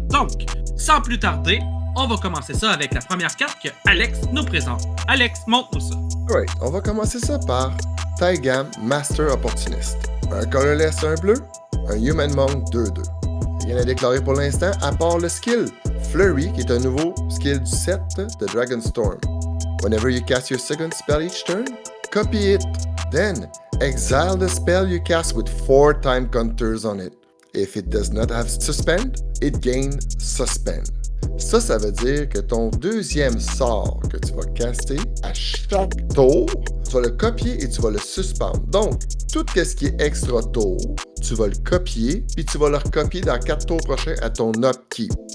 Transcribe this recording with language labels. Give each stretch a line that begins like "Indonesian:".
French: Donc, sans plus tarder, on va commencer ça avec la première carte que Alex nous présente. Alex, montre-nous ça. Ouais, on va commencer ça par Taigam Master Opportunist. Un colorless, un bleu, un Human Monk 2-2. Rien à déclarer pour l'instant, à part le skill Flurry, qui est un nouveau skill du set de Dragonstorm.
English: Whenever you cast your second spell each turn, copy it. Then, exile the spell you cast with 4 time counters on it. If it does not have suspend, it gains suspend.
French: Ça veut dire que ton deuxième sort que tu vas caster à chaque tour, tu vas le copier et tu vas le suspendre. Donc, tout ce qui est extra tour, tu vas le copier, puis tu vas le recopier dans 4 tours prochains à ton upkeep.